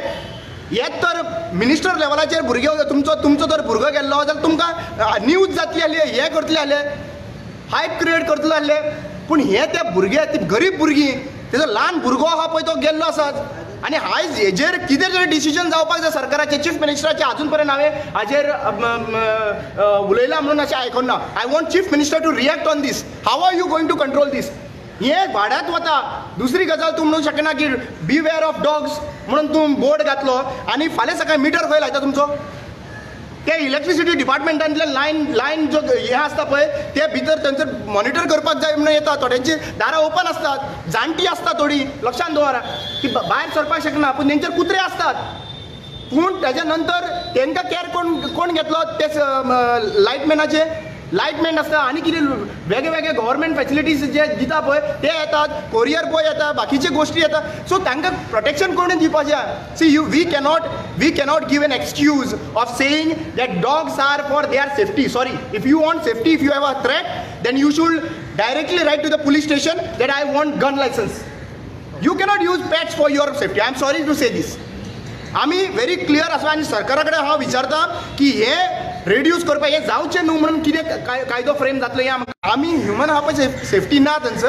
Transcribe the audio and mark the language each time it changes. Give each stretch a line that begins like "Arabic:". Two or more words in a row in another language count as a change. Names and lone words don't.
Konkani: हेच तर मिनिस्टर लेवलाचेर भुरगे, तुमचो जर भुरगो गेल्लो जाल्यार तुमकां न्यूज जातली आसली, हें करतले आसले, हायप क्रिएट करतले आसले. पूण हे ते भुरगे, ती गरीब भुरगीं, तेजो ल्हान भुरगो आहा पळय तो गेल्लो आसात. आनी आयज हेजेर कितें तरी डिसिजन जावपाक जाय सरकाराचे. चीफ मिनिस्टराचे अजून पर्यंत हांवें हाजेर उलयलां म्हणून अशें आयकोन ना.
English: I want Chief Minister to react on this. how are you going to control this?
Konkani: हें वाड्यात वता. दुसरी गजाल, तूं म्हणूंक शकना की
English: beware of dogs
Konkani: म्हणून तूं बोर्ड घातलो आनी फाल्यां सकाळीं मिटर खंय लायता तुमचो? ते इलेक्ट्रिसिटी डिपार्टमेंटांतले लायन जो हें आसता पळय ते भितर थंयसर मॉनिटर करपाक जाय म्हणून येता. थोड्यांची दारां ओपन आसतात, जाणटी आसता थोडी, लक्षांत दवरा. ती भायर सरपाक शकना पूण तेंचेर कुत्रे आसतात. पूण तेज्या नंतर तांकां कॅर कोण घेतलो? ते लायटमॅनाचे लायटमॅन आसता आनी कितें वेगळे वेगळे
English: government facilities
Konkani: जे दिता पळय ते येतात,
English: courier boy
Konkani: येता, बाकीचे गोश्टी येता. सो तांकां प्रोटेक्शन कोणें दिवपाचें?
English: see we cannot give an excuse of saying that dogs are for their safety. sorry, if you want safety, if you have a threat, then you should directly write to the police station that I want gun license. you cannot use pets for your safety. I am sorry to say this.
Konkani: आमी
English: very clear
Konkani: आसा आनी सरकारा कडेन हांव विचारता की हे रेड्यूस करपाक हें जावचें न्हू म्हणून कितें कायदो फ्रेम जातलो हें आमी ह्युमन आहा पळय सेफ्टी ना थंयसर.